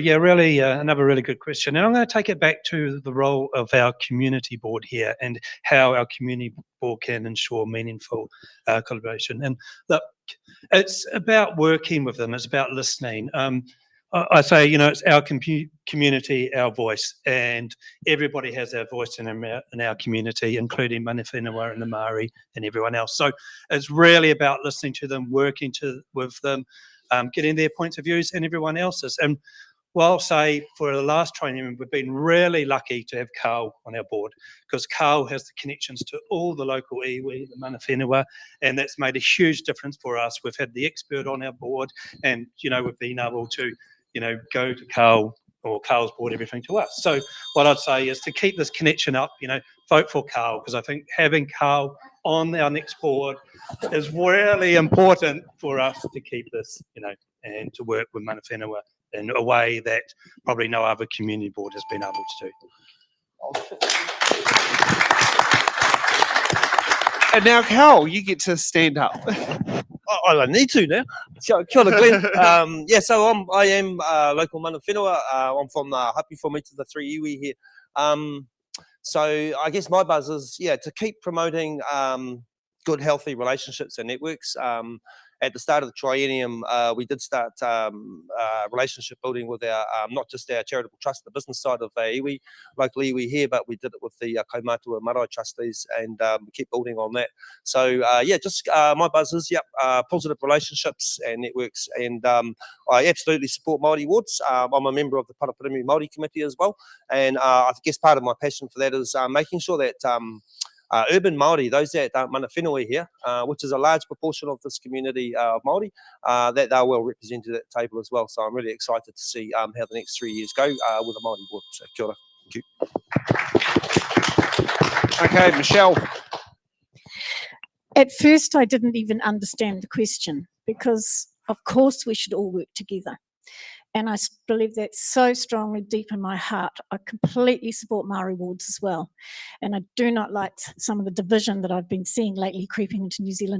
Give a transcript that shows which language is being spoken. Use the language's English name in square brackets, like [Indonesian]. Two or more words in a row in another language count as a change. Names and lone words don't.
[English] Yeah, really, another really good question. And I'm going to take it back to the role of our community board here and how our community board can ensure meaningful collaboration. And look, it's about working with them. It's about listening. I say, it's our community, our voice, and everybody has their voice in our community, including [Māori] mana whenua [English] and the Māori and everyone else. So it's really about listening to them, working with them, getting their points of views and everyone else's. And well, I'll say for the last training, we've been really lucky to have Carl on our board, because Carl has the connections to all the local iwi, the [Māori] mana whenua, [English] and that's made a huge difference for us. We've had the expert on our board, and we've been able to go to Carl, or Carl's brought everything to us. So what I'd say is to keep this connection up, vote for Carl, because I think having Carl on our next board is really important for us to keep this, and to work with [Māori] mana whenua [English] in a way that probably no other community board has been able to do. And now, Carl, you get to stand up. I don't need to now. So, [Māori] kia ora, [English] Glenn. So I am local [Māori] mana whenua. [English] I'm from Hapi for me to the 3 iwi here. So I guess my buzz is, to keep promoting good, healthy relationships and networks. At the start of the triennium, we did start relationship building with our, not just our charitable trust, the business side of iwi, local iwi here, but we did it with the [Māori] Kaumātua Marae [English] trustees, and we keep building on that. So my buzz is, positive relationships and networks, and I absolutely support Māori wards. I'm a member of the Paraparaumu Māori committee as well, and I guess part of my passion for that is making sure that urban Māori, those that aren't [Māori] mana whenua [English] here, which is a large proportion of this community of Māori, that they're well represented at the table as well. So I'm really excited to see how the next 3 years go with the Māori board. [Māori] So kia ora. [English] Thank you. Okay, Michelle. At first, I didn't even understand the question, because of course we should all work together. And I believe that so strongly deep in my heart. I completely support Māori wards as well. And I do not like some of the division that I've been seeing lately creeping into New Zealand.